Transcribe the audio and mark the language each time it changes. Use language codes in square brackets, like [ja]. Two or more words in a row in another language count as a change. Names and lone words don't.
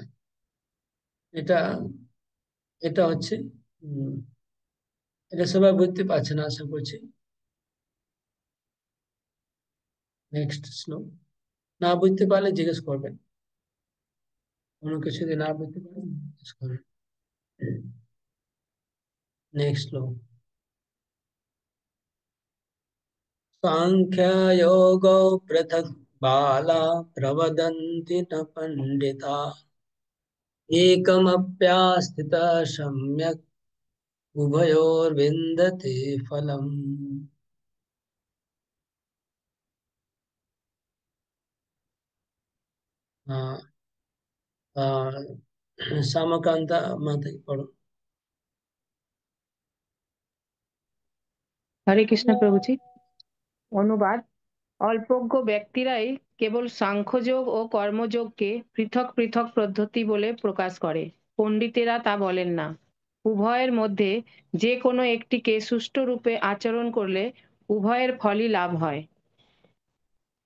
[bn] এটা এটা হচ্ছে উম, এটা সবাই বুঝতে পারছে না আশা করছি। নেক্সট শ্লোক। না বুঝতে পারলে জিজ্ঞেস করবেন, কোনো কিছু যদি না বুঝতে পারেন জিজ্ঞেস করবেন। নেক্সট শ্লোক। [sa] साङ्ख्ययोगो पृथक् बाला प्रवदन्ति न पण्डिता एकमप्यास्थितः सम्यक् उभयोर्विन्दते फलम्। [hi] हाँ, श्यामकांता माता की पढ़ो। [bn] হরে কৃষ্ণ প্রভুজি। অনুবাদ: অল্পজ্ঞ ব্যক্তিরাই কেবল সাংখ্যযোগ ও কর্মযোগকে পৃথক পৃথক পদ্ধতি বলে প্রকাশ করে, পণ্ডিতেরা তা বলেন না। উভয়ের মধ্যে যে কোনো একটিকে সুষ্ঠুরূপে আচরণ করলে উভয়ের ফলই লাভ হয়।